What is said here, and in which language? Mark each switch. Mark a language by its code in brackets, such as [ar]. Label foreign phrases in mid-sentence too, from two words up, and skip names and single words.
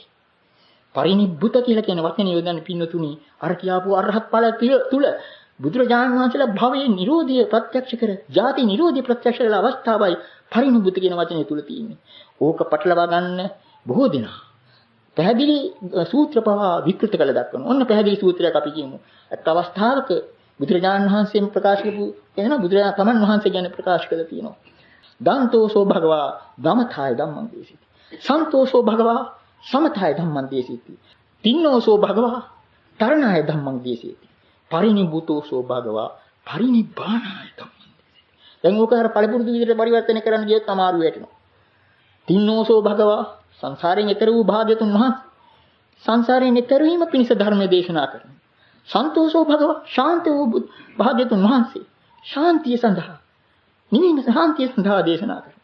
[si] පරිනිබ්බුත කියලා කියන වචනේ යොදන්නේ පින්නතුනි අර කියාපු අරහත් ඵල තුල බුදුරජාණන් වහන්සේලා භවයේ නිරෝධය ප්‍රත්‍යක්ෂ කර, ජාති නිරෝධය ප්‍රත්‍යක්ෂ කළ අවස්ථාවයි පරිනිබ්බුත කියන වචනේ තුල තියෙන්නේ. ඕක පටලවා ගන්න බොහෝ දෙනා පැහැදිලි සූත්‍ර පවා විකෘත කළ දක්වනවා. ඔන්න පැහැදිලි සූත්‍රයක් අපි කියමු. අත් අවස්ථාවක බුදුරජාණන් වහන්සේම ප්‍රකාශ කරපු එන බුදුරජාණන් තමන් වහන්සේ ගැන ප්‍රකාශ කළා තියෙනවා. [pi] දන්තෝසෝ භගවා ධමතාය ධම්මං දේශිති. සන්තෝසෝ භගවා සමතාය ධම්මං දේශිති. තින්නෝසෝ භගවා තරණාය ධම්මං දේශිති. පරිනිබ්බුතෝසෝ භගවා පරිනිබ්බානාය ධම්මං දේශිති. [si] දැන් ඕක අර පළපුරුදු විදිහට පරිවර්තනය කරන්න ගියොත් අමාරු වෙනවා. [pi] තින්නෝසෝ භගවා [si] සංසාරයෙන් එතර වූ භාග්‍යතුන් වහන්සේ සංසාරයෙන් එතර වීම පිණිස ධර්ම දේශනා කරනවා. [pi] සන්තෝෂෝ භගව [si] ශාන්ත වූ භාග්‍යතුන් වහන්සේ ශාන්තිය සඳහා නිවීම ශාන්තිය සඳහා දේශනා කරනවා.